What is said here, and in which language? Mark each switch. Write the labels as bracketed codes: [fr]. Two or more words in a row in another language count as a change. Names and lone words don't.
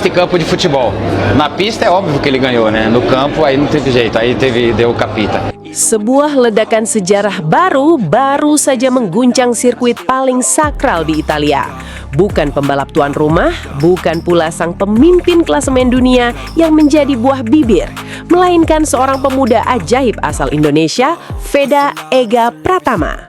[pt] nesse campo de futebol. Na pista é óbvio que ele ganhou, né? No campo aí não teve jeito, deu capita. [id] Sebuah ledakan sejarah baru saja mengguncang sirkuit paling sakral di Italia. Bukan pembalap tuan rumah, bukan pula sang pemimpin klasemen dunia yang menjadi buah bibir, melainkan seorang pemuda ajaib asal Indonesia, Veda Ega Pratama.